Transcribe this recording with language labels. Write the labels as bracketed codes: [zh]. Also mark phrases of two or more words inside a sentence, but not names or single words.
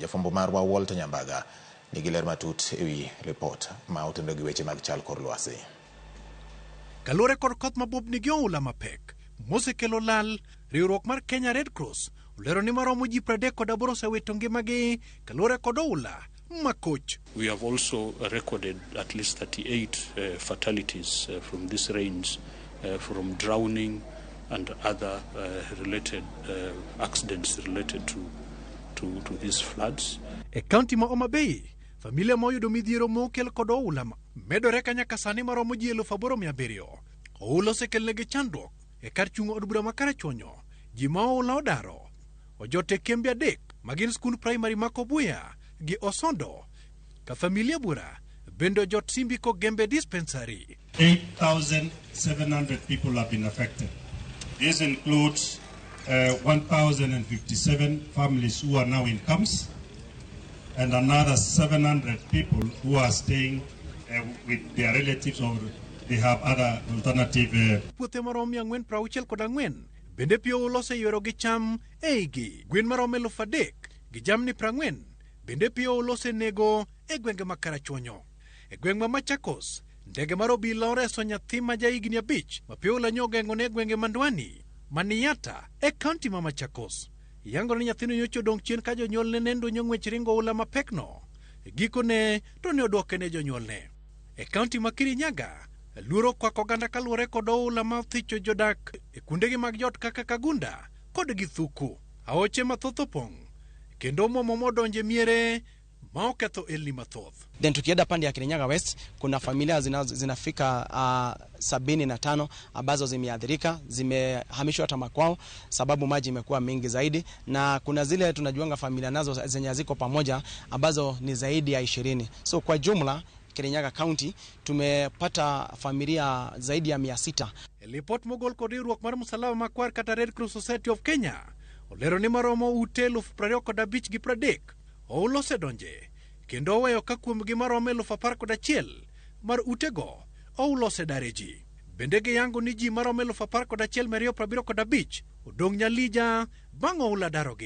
[luo] Jafwambo marwa Walter Nyambaga nigi ler matut ewi report ma otendo gi weche mag chal kor lwasi. Kaluwore kod koth mabup nigi oula mapek mosekelo lal, riwruok mar Kenya Red Cross olero ni maromo ji 38 osewito ngimagi kaluwore kod oula makoch. [en] We have also recorded at least 38 fatalities from this range from drowning and other related accidents related to these floods. [luo] E county ma Homa Bay, familia moyudo midhiero mokel kod oula medore ka nyaka sani maromo ji 8,700. Oula osekelnegi chandruok e kar chung' od bura ma Karachuonyo. Ji ma oula odaro ojote kembe 3 magin skul primary ma Kobuya gi Osondo, ka familia bura bende ojot Simbiko Gembe dispensary. [en] 8,700 people have been affected. This includes 1,057 families who are now in camps and another 700 people who are staying with their relatives or they have other alternative. [luo] Puothe marom 464 bende pio ulose yoro gi cham eigi. Gwen marom 3,000 gi jamni 40 bende pio ulose nego e gwenge ma Karachuonyo. E gweng ma Machakos, ndege mar obila oreso nyathi ma jahigni 5 ma pio ulanyo geng'one gwenge Mandwani Maniata e county ma Machakos. Yango ni nyathino nyocho dong chien ka jonyuol ne nendo nyong'wech ringo ula mapekno. E gikone to ne oduoke ne jonyuolne. E county ma Kirinyaga, luoro kwako ganda kaluwore kod oula ma thicho jodak e kundegi mag jot kaka Kagunda kod Githuku. Aoche mathoth opong' kendo momo modonje miere ma oketho elni mathoth. [sw] Then tukienda pande ya Kirinyaga West, kuna familia zinafika 75 ambazo zimeathirika, zimehamishwa hata makwao sababu maji imekuwa mingi zaidi, na kuna zile tunajuanga familia nazo zenye ziko pamoja ambazo ni zaidi ya 20. So kwa jumla Kirinyaga County tumepata familia zaidi ya 600. [luo] Report mogol kod riwruok mar Msalaba Makwar kata Red Cross Society of Kenya olero ni maromo ute 25,000 gi 30 oulose donje kendo weyo ka kuom gi maromo 11,000 mar utego oulose dare ji. Bende giyango ni ji maromo 11,275 odong' nyalija bang' oula darogi.